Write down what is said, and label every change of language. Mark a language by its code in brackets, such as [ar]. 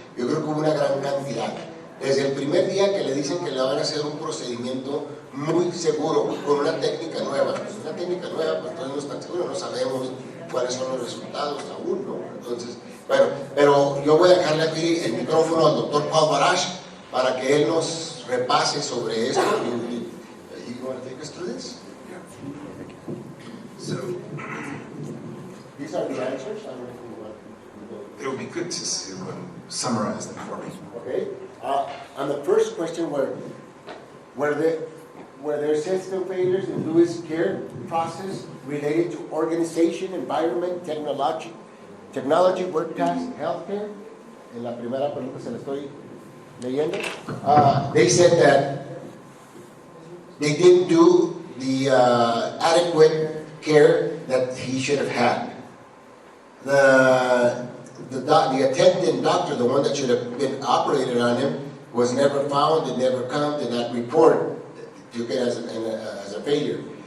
[es] Yo creo que hubo una gran cantidad. Desde el primer día que le dicen que le van a hacer un procedimiento muy seguro, con una técnica nueva. Pues una técnica nueva, pues todavía no es tan seguro, no sabemos cuáles son los resultados aún, ¿no? Entonces, bueno, pero yo voy a dejarle aquí el micrófono al doctor Paul Barash para que él nos repase sobre esto. [en] You want to take us through this? So, these are the answers. I don't know if you want to go. it would be good to summarize them for me. Okay. On the first question, were there system failures in Lewis care process related to organization, environment, technology, work tasks, healthcare? [es] En la primera pregunta se la estoy leyendo. [en] They said that they didn't do the adequate care that he should have had. The attending doctor, the one that should have been operated on him, was never found, it never come, did not report, took it as a failure.